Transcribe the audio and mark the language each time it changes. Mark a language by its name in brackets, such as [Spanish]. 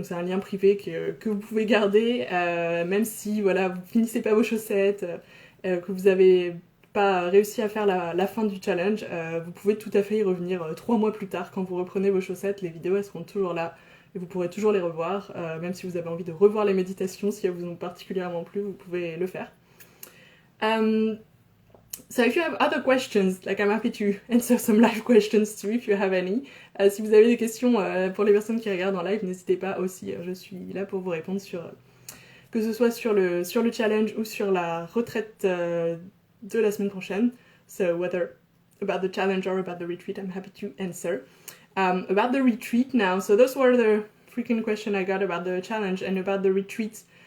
[French] Donc c'est un lien privé que vous pouvez garder, même si voilà, vous finissez pas vos chaussettes, que vous avez pas réussi à faire la fin du challenge, vous pouvez tout à fait y revenir 3 mois plus tard quand vous reprenez vos chaussettes. Les vidéos elles seront toujours là et vous pourrez toujours les revoir, même si vous avez envie de revoir les méditations, si elles vous ont particulièrement plu, vous pouvez le faire. [English] So if you have other questions, like I'm happy to answer some live questions too if you have any. [French] Si vous avez des questions pour les personnes qui regardent en live, n'hésitez pas aussi, je suis là pour vous répondre que ce soit sur le challenge ou sur la retraite de la semaine prochaine. [English] So whether about the challenge or about the retreat, I'm happy to answer. About the retreat now, so those were the frequent questions I got about the challenge and about the retreat.